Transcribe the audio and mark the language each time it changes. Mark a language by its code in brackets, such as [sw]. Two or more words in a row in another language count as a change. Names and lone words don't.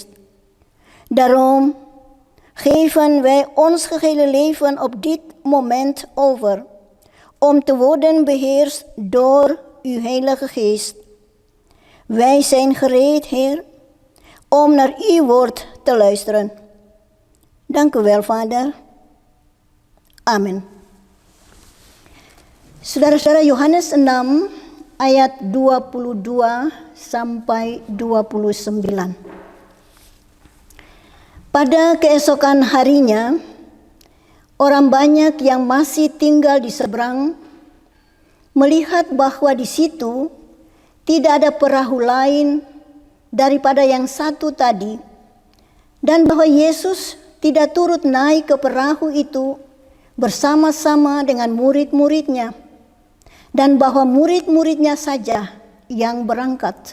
[nl] Daarom geven wij ons gehele leven op dit moment over, om te worden beheerst door uw Heilige Geest. Wij zijn gereed, Heer, om naar uw woord te luisteren. Dank u wel, Vader. [id] Amin. Saudara-saudara, Yohanes 6 ayat 22 sampai 29. Pada keesokan harinya, orang banyak yang masih tinggal di seberang melihat bahwa di situ tidak ada perahu lain daripada yang satu tadi, dan bahwa Yesus tidak turut naik ke perahu itu bersama-sama dengan murid-muridnya, dan bahwa murid-muridnya saja yang berangkat.